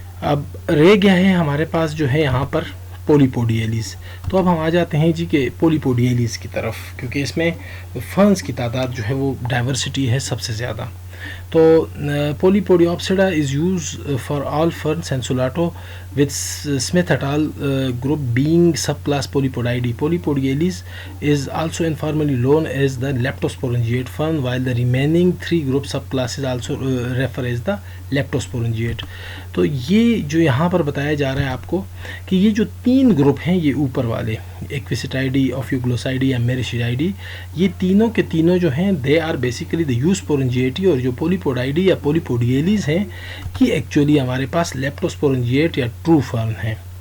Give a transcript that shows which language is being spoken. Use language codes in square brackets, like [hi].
[ur] اب رہ گیا ہے ہمارے پاس جو ہے یہاں پر پولیپوڈیلیز. تو اب ہم آ جاتے ہیں جی کہ پولیپوڈیلیز کی طرف, کیونکہ اس میں فرنز کی تعداد جو ہے وہ ڈائیورسٹی ہے سب سے زیادہ. [en] تو Polypodiopsida is use for all ferns and سولاٹو with Smith et al. Group being subclass Polypodidae. Polypodiales is also informally known as the leptosporangiate fern, while the remaining 3 group subclasses also refer as the leptosporangiate. [ur] تو یہ جو یہاں پر بتایا جا رہا ہے آپ کو کہ یہ جو 3 گروپ ہیں یہ اوپر والے ایکویسیٹائڈی, اوفیوگلوسائڈی یا میریشیڈائڈی, یہ تینوں کے تینوں جو ہیں [en] they are basically the eusporangiate, [ur] اور جو پولیپوڈائڈی یا پولیپوڈیلیز ہیں یہ ایکچولی ہمارے پاس لیپٹوسپورنجیٹ یا ٹرو فرن ہے.